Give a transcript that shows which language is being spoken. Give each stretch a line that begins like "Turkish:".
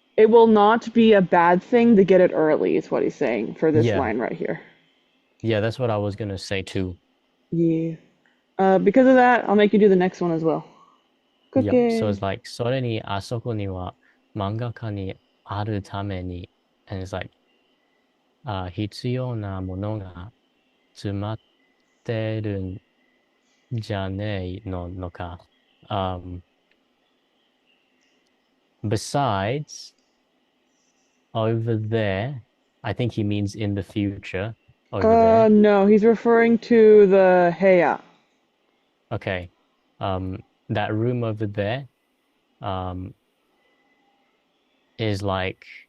English: it will not be a bad thing to get it early, is what he's saying for this Yeah. line right here. Yeah, that's what I was gonna say too. Yeah. Because of that, I'll make you do the next one as well. Yep. So Cookie. it's like
Japanese: それにあそこには漫画家にあるために
English: and it's like
Japanese: 必要なものが詰まってるんじゃねえのか。
English: Besides, over there, I think he means in the future. Over there. No, he's referring to the heya. Okay. That room over there, is like,